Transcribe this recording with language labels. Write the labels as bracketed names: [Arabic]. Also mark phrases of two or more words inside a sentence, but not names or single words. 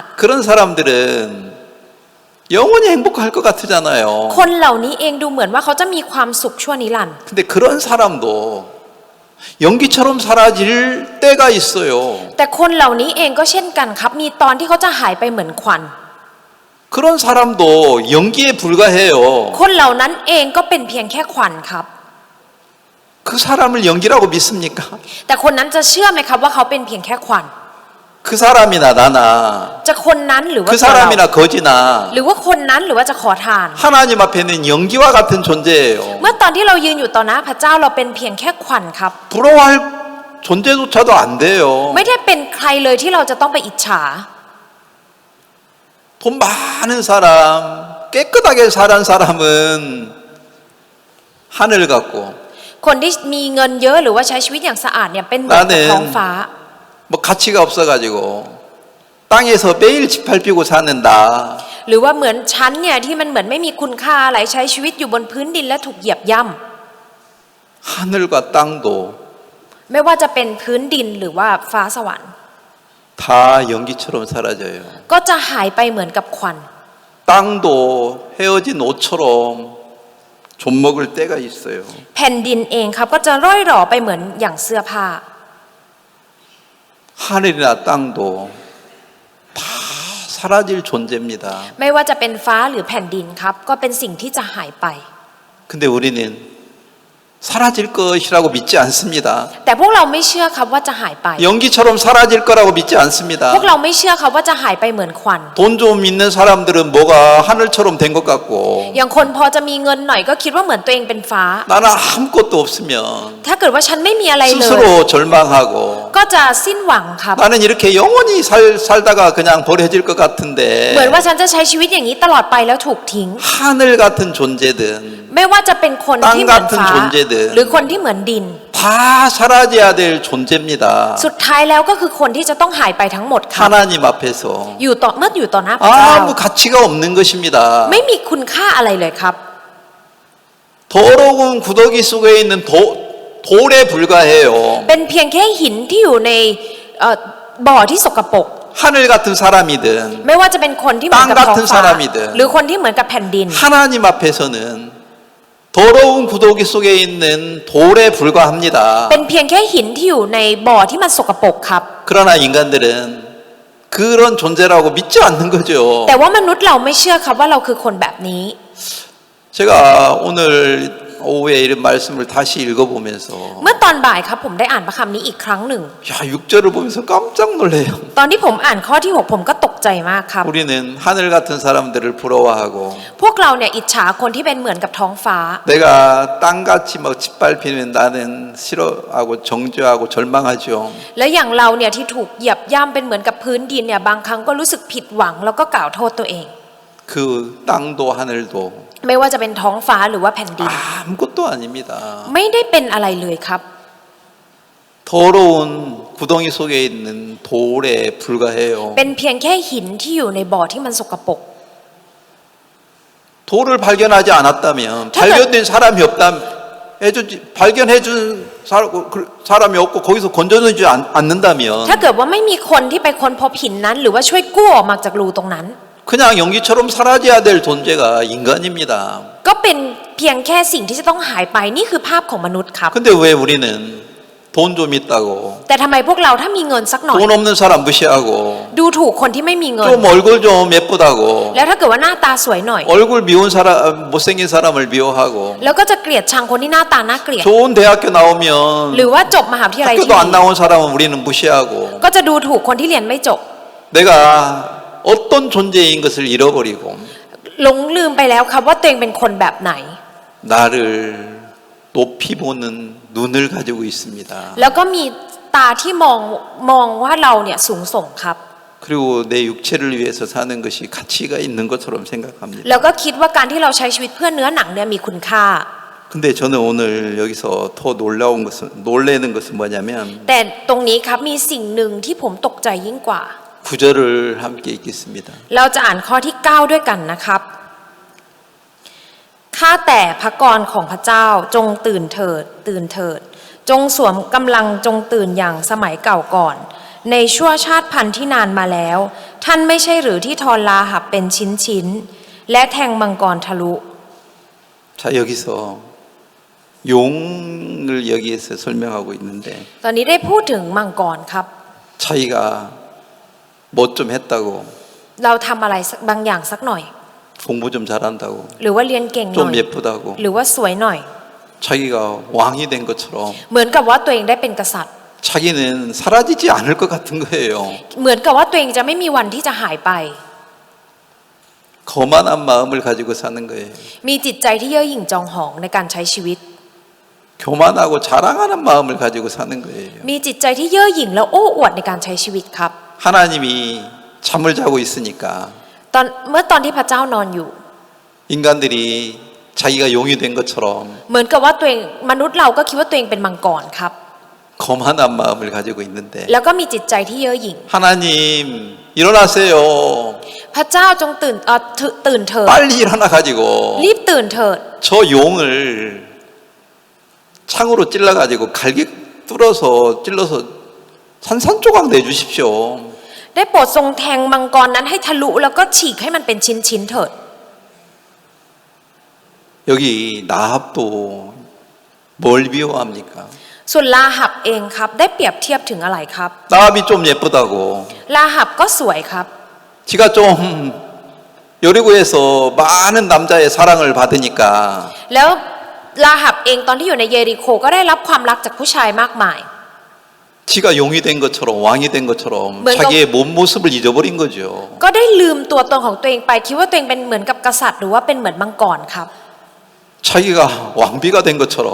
[Korean] 그런 사람들은 영원히 행복할 것 같잖아요. [Thai] คนเหล่านี้เองดูเหมือนว่าเขาจะมีความสุขชั่วนิรันดร์ [Korean] 근데 그런 사람도 연기처럼 사라질 때가 있어요. [Thai] แต่คนเหล่านี้เองก็เช่นกันครับมีตอนที่เขาจะหายไปเหมือนควัน [Korean] 그런 사람도 연기에 불과해요. [Thai] คนเหล่านั้นเองก็เป็นเพียงแค่ควันครับ [Korean] 그 사람을 연기라고 믿습니까? [Thai] แต่คนนั้นจะเชื่อไหมครับว่าเขาเป็นเพียงแค่ควัน [Korean] 그 사람이나 나나 [Thai] จะคนนั้นหรือว่า [Korean] 그 [Thai] ตัวเรา [Korean] 사람이나 거지나 [Thai] หรือว่าคนนั้นหรือว่าจะขอทาน [Korean] 하나님 앞에는 연기와 같은 존재예요. [Thai] เมื่อตอนที่เรายืนอยู่ต่อหน้าพระเจ้าเราเป็นเพียงแค่ควันครับ [Korean] 부러워할 존재조차도 안 돼요. [Thai] ไม่ได้เป็นใครเลยที่เราจะต้องไปอิจฉา [Korean] 돈 많은 사람, 깨끗하게 살은 사람은 하늘 같고 [Thai] คนที่มีเงินเยอะหรือว่าใช้ชีวิตอย่างสะอาดเนี่ยเป็นเหมือนกับท้องฟ้า [Korean] 뭐 가치가 없어가지고 땅에서 매일 짓밟히고 사는다. [Thai] หรือว่าเหมือนชั้นเนี่ยที่มันเหมือนไม่มีคุณค่าอะไรใช้ชีวิตอยู่บนพื้นดินและถูกเหยียบย่ำ [Korean] 하늘과 땅도 [Thai] ไม่ว่าจะเป็นพื้นดินหรือว่าฟ้าสวรรค์ [Korean] 다 연기처럼 사라져요. [Thai] ก็จะหายไปเหมือนกับควัน [Korean] 땅도 헤어진 옷처럼 좀먹을 때가 있어요. [Thai] แผ่นดินเองครับก็จะร่อยหรอไปเหมือนอย่างเสื้อผ้า [Korean] 하늘이나 땅도 다 사라질 존재입니다. [Thai] ไม่ว่าจะเป็นฟ้าหรือแผ่นดินครับก็เป็นสิ่งที่จะหายไป [Korean] 근데 우리는 사라질 것이라고 믿지 않습니다. [Thai] แต่พวกเราไม่เชื่อครับว่าจะหายไป [Korean] 연기처럼 사라질 거라고 믿지 않습니다. [Thai] พวกเราไม่เชื่อครับว่าจะหายไปเหมือนควัน [Korean] 돈 좀 있는 사람들은 뭐가 하늘처럼 된 것 같고 [Thai] อย่างคนพอจะมีเงินหน่อยก็คิดว่าเหมือนตัวเองเป็นฟ้า [Korean] 나는 아무것도 없으면 [Thai] ถ้าเกิดว่าฉันไม่มีอะไรเลย [Korean] 스스로 절망하고 [Thai] ก็จะสิ้นหวังครับ [Korean] 나는 이렇게 영원히 살다가 그냥 버려질 것 [Thai] เหมือน [Korean] 같은데 [Thai] ว่าฉันจะใช้ชีวิตอย่างนี้ตลอดไปแล้วถูกทิ้ง [Korean] 하늘 같은 존재든 [Thai] ไม่ว่าจะเป็นคนที่เหมือนฟ้า [Korean] ตั้ง 존재들 [Thai] หรือคนที่เหมือนดิน [Korean] 다 사라져야 될 존재입니다. [Thai] สุดท้ายแล้วก็คือคนที่จะต้องหายไปทั้งหมดครับ [Korean] 하나님 앞에서 [Thai] อยู่ต่อเมื่ออยู่ต่อหน้าพระเจ้า [Korean] 아무 가치가 없는 것입니다. [Thai] ไม่มีคุณค่าอะไรเลยครับ [Korean] 더러운 구더기 속에 있는 돌에 불과해요. [Thai] เป็นเพียงแค่หินที่อยู่ในบ่อที่สกปรก [Korean] 하늘 같은 사람이든 [Thai] ไม่ว่าจะเป็นคนที่เหมือนกับท้อง [Korean] 땅 같은 [Thai] ฟ้า [Korean] 사람이든 [Thai] หรือคนที่เหมือนกับแผ่นดิน [Korean] 하나님 앞에서는 더러운 구더기 속에 있는 돌에 불과합니다. [Thai] เป็นเพียงแค่หินที่อยู่ในบ่อที่มันสกปรกครับ [Korean] 그러나 인간들은 그런 존재라고 믿지 않는 거죠. [Thai] แต่ว่ามนุษย์เราไม่เชื่อครับว่าเราคือคนแบบนี้ [Korean] 제가 오늘 오후에 이런 말씀을 다시 읽어보면서 [Thai] เมื่อตอนบ่ายครับผมได้อ่านพระคำนี้อีกครั้งหนึ่ง [Korean] 야 6절을 보면서 깜짝 놀래요. [Thai] ตอนที่ผมอ่านข้อที่ 6 ผมก็ตกใจมากครับ [Korean] 우리는 하늘 같은 사람들을 부러워하고 [Thai] พวกเราเนี่ยอิจฉาคนที่เป็นเหมือนกับท้องฟ้า [Korean] 내가 땅같이 막 짓밟히면 나는 싫어하고 정죄하고 절망하죠. [Thai] และอย่างเราเนี่ยที่ถูกเหยียบย่ำเป็นเหมือนกับพื้นดินเนี่ยบางครั้งก็รู้สึกผิดหวังแล้วก็กล่าวโทษตัวเอง [Korean] 그 땅도 하늘도 [Thai] ไม่ว่าจะเป็นท้องฟ้าหรือว่าแผ่นดิน [Korean] 아무것도 아닙니다. [Thai] ไม่ได้เป็นอะไรเลยครับ [Korean] 더러운 구덩이 속에 있는 돌에 불과해요. [Thai] เป็นเพียงแค่หินที่อยู่ในบ่อที่มันสกปรก [Korean] 돌을 발견하지 않았다면 발견된 사람이 없다면 발견해준 사람이 없고 거기서 건져내지 않는다면 [Thai] ถ้าเกิดว่าไม่มีคนที่ไปค้นพบหินนั้น หรือว่าช่วยกู้ออกมาจากรูตรงนั้น [Korean] 그냥 연기처럼 사라져야 될 존재가 인간입니다. [Thai] ก็เป็นเพียงแค่สิ่งที่จะต้องหายไปนี่คือภาพของมนุษย์ครับ [Korean] 근데 왜 우리는 돈 좀 있다고 [Thai] แต่ทำไมพวกเราถ้ามีเงินสักหน่อย [Korean] 돈 없는 사람 무시하고 [Thai] ดูถูกคนที่ไม่มีเงิน [Korean] 좀 얼굴 좀 예쁘다고 [Thai] แล้วถ้าเกิดว่าหน้าตาสวยหน่อย [Korean] 얼굴 미운 사람 못생긴 사람을 미워하고 [Thai] แล้วก็จะเกลียดชังคนที่หน้าตาน่าเกลียด [Korean] 좋은 대학교 [Thai] หรือ [Korean] 나오면 [Thai] ว่าจบมหาวิทยาลัยที่ [Korean] 학교도 [Thai] ดี [Korean] 안 나온 사람은 우리는 무시하고 [Thai] ก็จะดูถูกคนที่เรียนไม่จบ [Korean] 내가 어떤 존재인 것을 잃어버리고 [Thai] หลงลืมไปแล้วครับว่าตัวเองเป็นคนแบบไหน [Korean] 나를 높이 보는 눈을 가지고 있습니다. [Thai] แล้วก็มีตาที่มองว่าเราเนี่ยสูงส่งครับ [Korean] 그리고 내 육체를 위해서 사는 것이 가치가 있는 것처럼 생각합니다. [Thai] แล้วก็คิดว่าการที่เราใช้ชีวิตเพื่อเนื้อหนังเนี่ยมีคุณค่า [Korean] 근데 저는 오늘 여기서 더 놀라는 것은 뭐냐면 [Thai] แต่ตรงนี้ครับมีสิ่งหนึ่งที่ผมตกใจยิ่งกว่า [Korean] 9절을 함께 읽겠습니다. [Thai] เราจะอ่านข้อที่ 9 ด้วยกันนะครับข้าแต่พระกรของพระเจ้าจงตื่นเถิดตื่นเถิดจงสวมกำลังจงตื่นอย่างสมัยเก่าก่อนในชั่วชาติพันธุ์ที่นานมาแล้วท่านไม่ใช่หรือที่ทรลาหับเป็นชิ้นและแทงมังกรทะลุ [Korean] 자 여기서 용을 여기에서 설명하고 있는데 [Thai] ตอนนี้ได้พูดถึงมังกรครับ [Korean] 자기가 뭐 좀 했다고 [Thai] เราทำอะไรบางอย่างสักหน่อย [Korean] 공부 좀 잘한다고 [Thai] หรือว่าเรียนเก่งหน่อย [Korean] 좀 예쁘다고 [Thai] หรือว่าสวยหน่อย [Korean] 자기가 왕이 된 것처럼 [Thai] เหมือนกับว่าตัวเองได้เป็นกษัตริย์ [Korean] 자기는 사라지지 않을 것 같은 거예요. [Thai] เหมือนกับว่าตัวเองจะไม่มีวันที่จะหายไป [Korean] 거만한 마음을 가지고 사는 거예요. [Thai] มีจิตใจที่เย่อหยิ่งจองหองในการใช้ชีวิต [Korean] 교만하고 자랑하는 마음을 가지고 사는 거예요. [Thai] มีจิตใจที่เย่อหยิ่งแล้วโอ้อวดในการใช้ชีวิตครับ [Korean] 하나님이 잠을 자고 있으니까 [Thai] เมื่อตอนที่พระเจ้านอนอยู่ [Korean] 인간들이 자기가 용이 된 것처럼 [Thai] เหมือนกับว่าตัวเองมนุษย์เราก็คิดว่าตัวเองเป็นมังกรครับ [Korean] 거만한 마음을 가지고 있는데 [Thai] แล้วก็มีจิตใจที่เย่อหยิ่ง [Korean] 하나님 일어나세요. [Thai] พระเจ้าจงตื่นเถิด [Korean] 빨리 일어나 가지고 [Thai] รีบตื่นเถิด [Korean] 저 용을 창으로 찔러 가지고 갈기 뚫어서 찔러서 산산조각 내주십시오. [Thai] ได้โปรดทรงแทงมังกรนั้นให้ทะลุแล้วก็ฉีกให้มันเป็นชิ้นๆเถิด [Korean] 여기 나합도 뭘 비유합니까? [Thai] ส่วนลาหับเองครับได้เปรียบเทียบถึงอะไรครับ [Korean] 나합이 좀 예쁘다고 [Thai] ลาหับก็สวยครับ [Korean] 지가 좀 여리고에서 많은 남자의 사랑을 받으니까 [Thai] แล้วลาหับเองตอนที่อยู่ในเยริโคก็ได้รับความรักจากผู้ชายมากมาย [Korean] 지가 용이 된 것처럼 왕이 된 것처럼 뭔가- 자기의 몸 모습을 잊어버린 거죠. [Thai] ก็ได้ลืมตัวตนของตัวเองไปคิดว่าตัวเองเป็นเหมือนกับกษัตริย์หรือว่าเป็นเหมือนมังกรครับ [Korean] 자기가 왕비가 된 것처럼